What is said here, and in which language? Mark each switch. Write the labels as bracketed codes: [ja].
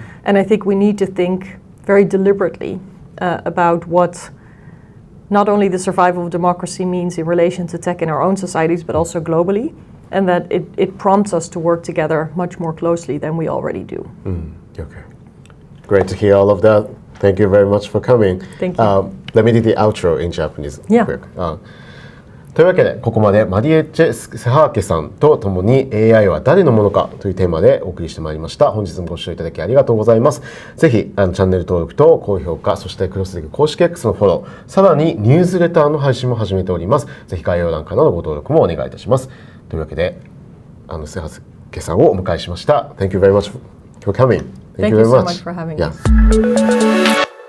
[en] And I think we need to think very deliberately about what not only the survival of democracy means in relation to tech in our own societies, but also globally, and that it prompts us to work together much more closely than we already do. Okay. Great to hear all of that. Thank you very much for coming. Thank you. Let me do the outro in Japanese quick. [ja] というわけでここまでマリエッチェ・スハーケさんと共に AI は誰のものかというテーマでお送りしてまいりました。本日もご視聴いただきありがとうございます。ぜひチャンネル登録と高評価、そしてクロスディック公式 X のフォロー、さらにニュースレターの配信も始めております。ぜひ概要欄からのご登録もお願いいたします。というわけでスハーケさんをお迎えしました。 Thank you very much for coming. [en] Thank you so much for having me.